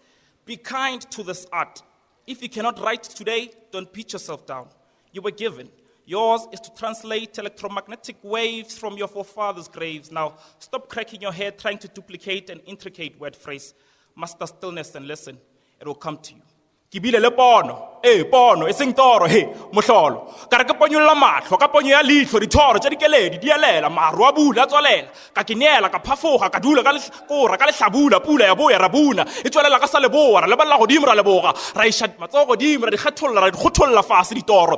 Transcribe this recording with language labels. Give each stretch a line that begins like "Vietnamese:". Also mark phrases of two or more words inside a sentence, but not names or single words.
English: Be kind to this art. If you cannot write today, don't beat yourself down. You were given. Yours is to translate electromagnetic waves from your forefathers' graves. Now, stop cracking your head trying to duplicate an intricate word phrase. Master stillness and listen. It will come to you.
Northern Sotho: Kibile le pono, pono, e seng toro, mohlolo. Ka re ke ponyolla mahlo, ka ponyo ya leihlo, dithoro tša dikeledi, di alela, maru a bula, a tswalela. Ka kinela, ka phafoga, ka dula ka lekora, ka lehlabula, pula ya boya, ra buna. E tswalela ka sa leboa, ra leballa godimo ra leboga. Ra iša matsogo godimo, ra di kgetholla, ra di kgotholla fase ditoro.